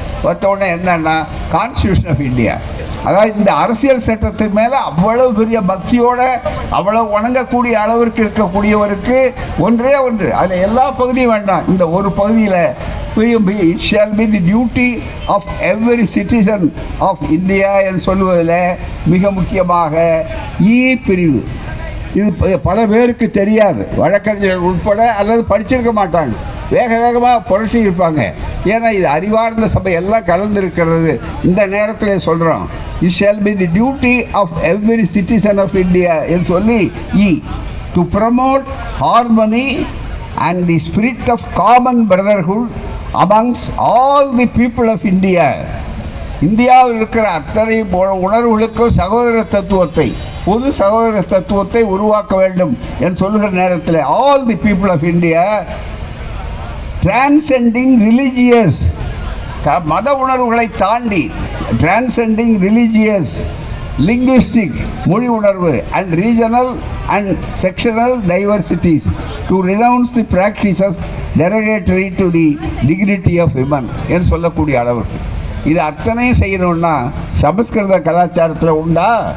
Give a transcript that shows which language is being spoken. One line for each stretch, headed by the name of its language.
Tamil: பார்த்த உடனே என்னன்னா, கான்ஸ்டியூஷன் ஆஃப் இந்தியா, அதாவது இந்த அரசியல் சட்டத்தின் மேலே அவ்வளவு பெரிய பக்தியோட அவ்வளவு வணங்கக்கூடிய அளவிற்கு இருக்கக்கூடியவருக்கு ஒன்றே ஒன்று, அதில் எல்லா பகுதியும் வேண்டாம், இந்த ஒரு பகுதியில்
English: it shall be the duty of every citizen of India
Tamil: என்று சொல்லுவதில் மிக முக்கியமாக பிரிவு. இது பல பேருக்கு தெரியாது, வழக்கறிஞர்கள் உட்பட, அல்லது படிச்சிருக்க மாட்டாங்க, வேக வேகமாக புரட்டி இருப்பாங்க. ஏன்னா இது அறிவார்ந்த சபை எல்லாம் கலந்துருக்கிறது. இந்த நேரத்தில் சொல்கிறோம்,
English: it shall be the duty of every citizen of India
Tamil: என்று சொல்லி
English: to promote harmony and the spirit of common brotherhood amongst all the people of India.
Tamil: இந்தியாவில் இருக்கிற அத்தனை உணர்வுகளுக்கும் சகோதர தத்துவத்தை, பொது சகோதர தத்துவத்தை உருவாக்க வேண்டும் என்று சொல்லுகிற நேரத்தில்
English: all the people of India transcending religious,
Tamil: மத உணர்வுகளை தாண்டி
English: transcending religious, linguistic
Tamil: மொழி உணர்வு
English: and regional and sectional diversities to renounce the practices derogatory to the dignity of women
Tamil: என்று சொல்லக்கூடிய அளவுக்கு இது அத்தனையும் செய்யணும்னா சமஸ்கிருத கலாச்சாரத்தில் உண்டா?